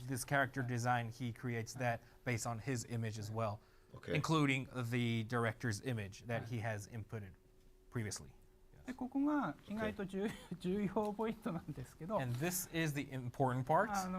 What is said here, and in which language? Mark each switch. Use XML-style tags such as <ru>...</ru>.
<en>This character design, he creates that based on his image as well, including the director's image that he has inputted previously.</en> <ja>でここが意外と重要ポイントなんですけど。</ja> <en>And this is the important part.</en>